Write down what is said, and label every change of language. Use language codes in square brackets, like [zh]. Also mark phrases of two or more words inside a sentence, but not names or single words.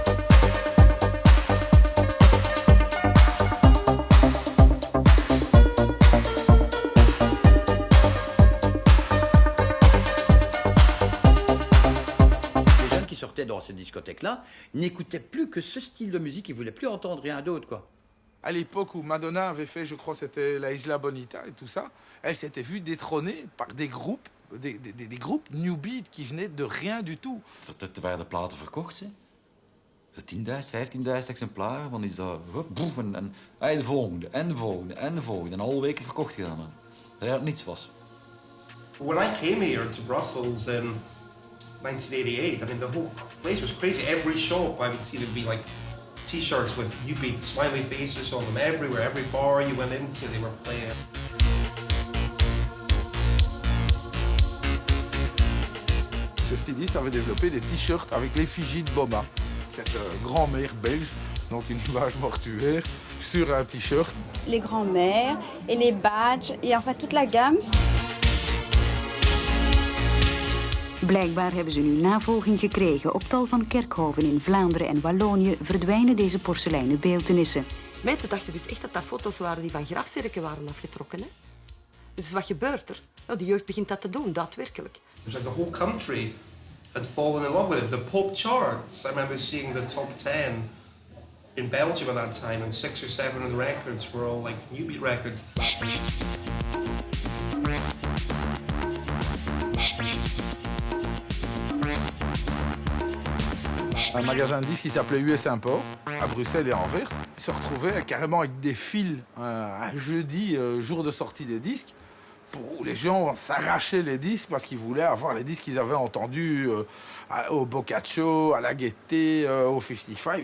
[fr] Dans ces discothèques-là, n'écoutaient plus que ce style de musique, ils voulaient plus entendre rien d'autre, quoi. À l'époque où Madonna avait fait, je crois, c'était la Isla Bonita et tout ça, elle s'était vue détrônée par des groupes, des groupes New Beat qui venaient de rien du tout. [nl] Er werden platen verkocht, hè. 10.000, 15.000 exemplaren, dan is dat boef en de volgende, en de volgende, en de volgende. En al weken verkocht gedaan. Dat er niets was. [en] When I came here to Brussels in 1988, I mean, the whole place was crazy. Every shop I would see there'd be like t-shirts with New Beat smiley faces on them everywhere. Every bar you went into, they were playing. [fr] Ces stylistes avaient développé des t-shirts avec l'effigie de Boma, cette grand-mère belge, donc une image mortuaire, sur un t-shirt. Les grands-mères et les badges et enfin toute la gamme. [nl] Blijkbaar hebben ze nu navolging gekregen. Op tal van kerkhoven in Vlaanderen en Wallonië verdwijnen deze porseleinen beeltenissen. Mensen dachten dus echt dat dat foto's waren die van grafzerken waren afgetrokken. Hè? Dus wat gebeurt er? Nou, de jeugd begint dat te doen, daadwerkelijk. [en] It was like the whole country had fallen in love with it. The pop charts, I remember seeing the top 10 in Belgium at that time, and 6 or 7 of the records were all like New Beat records. [fr] Un magasin de disques qui s'appelait US Import, à Bruxelles et Anvers, se retrouvait carrément avec des fils un jeudi, jour de sortie des disques, où les gens s'arrachaient les disques parce qu'ils voulaient avoir les disques qu'ils avaient entendus au Boccaccio, à la Gaîté, au 55.